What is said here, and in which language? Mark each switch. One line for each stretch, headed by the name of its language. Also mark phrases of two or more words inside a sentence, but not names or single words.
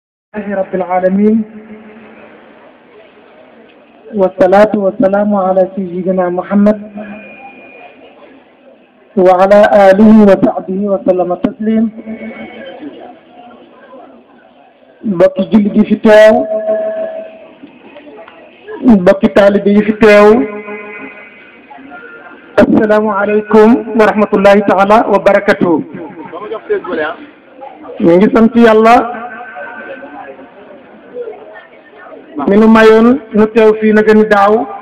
Arabic: لله رب العالمين والصلاة والسلام على سيدنا محمد وعلى آله وصحبه وسلم تسليم
Wolof: mbokki jullit yi fi teew mbokki taalibe yi fi teew
Arabic: السلام عليكم ورحمة الله تعالى وبركاته
Wolof: ñu ngi sant yàlla mi nu mayoon nu teew fii na gën daaw